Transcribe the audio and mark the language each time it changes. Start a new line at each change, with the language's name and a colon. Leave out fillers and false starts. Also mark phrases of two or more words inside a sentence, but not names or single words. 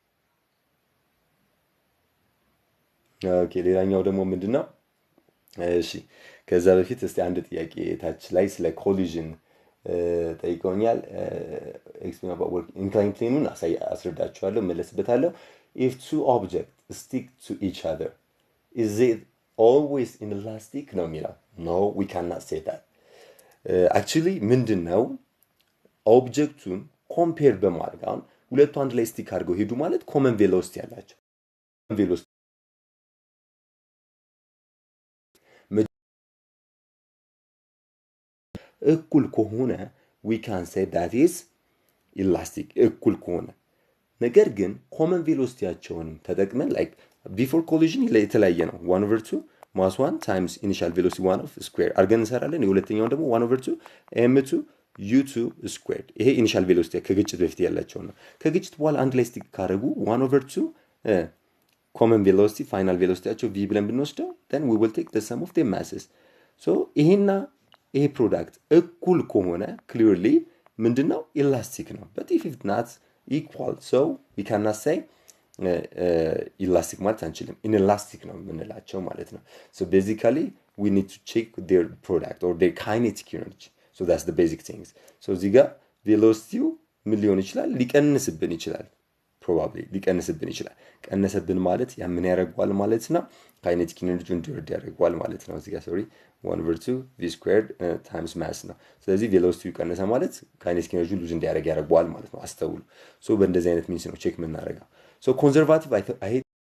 Amharic: ኦኬ ሌላኛው ደግሞ ምንድነው? እሺ ከዛ በፊት እስቲ አንድ ጥያቄ ታች ላይ ስለ ኮሊዥን ጠይቀውኛል።
English: explain about work incline
Amharic: ፕሌኑን አስረዳችኋለሁ፣ መለስበታለሁ።
English: if two objects stick to each other is it always inelastic
Amharic: ነው የሚለው?
English: no we cannot say that.
Amharic: አክቹሊ ምንድን ነው ኦብጀክቱን ኮምፔር በማድረግ አሁን ሁለቱ አንድ ላይ ስቲክ አድርገው ሄዱ ማለት
English: common velocity
Amharic: ያላቸው ቬሎሲቲ እኩል ከሆነ we
English: can say that is elastic
Amharic: እኩል ከሆነ። ነገር ግን ኮመን ቬሎሲቲያቸውንም ተጠቅመን
English: like before collision
Amharic: የተለያየ ነው 1/2
English: mass 1 times initial velocity 1 of square
Amharic: አድርገን እንሰራለን። የሁለተኛውን ደግሞ 1/2 m2 u2 ስኩዌር። ይሄ
English: initial velocity
Amharic: ከግጭት በፊት ያላቸው ነው። ከግጭት በኋላ አንድ ላይ ስቲክ ካደረጉ 1/2
English: common velocity final
Amharic: ቬሎሲቲያቸው v ብለን ብንወስደው
English: then we will take the sum of their masses. so
Amharic: ይሄና ይሄ ፕሮዳክት እኩል ከሆነ
English: clearly
Amharic: ምንድነው ኢላስቲክ ነው።
English: but if it's not equal so we cannot say
Amharic: ኢላስቲክ ማለት አንችልም። ኢንላስቲክ ነው የምንላቸው ማለት ነው።
English: so basically we need to check their product or their kinetic energy. so that's the basic things.
Amharic: so እዚህ ጋር ቬሎሲቲው ምን ሊሆን ይችላል? ሊቀንስብን ይችላል።
English: probably
Amharic: ሊቀንስብን ይችላል። ቀነሰብን ማለት ያ ምን ያደርገዋል ማለት ነው?
English: kinetic energy
Amharic: እንዲወርድ ያደርገዋል ማለት ነው። እዚህ ጋር ሶሪ
English: 1/2 v squared times mass
Amharic: ነው። ስለዚህ ቬሎሲቲው ቀነሰ ማለት
English: kinetic energy lose
Amharic: እንዲያደርግ ያደርገዋል ማለት ነው። አስተውሉ። so በእንደዚህ አይነት ሚንስ ነው ቼክ የምናደርገው። so ኮንዘርቫቲቭ አይ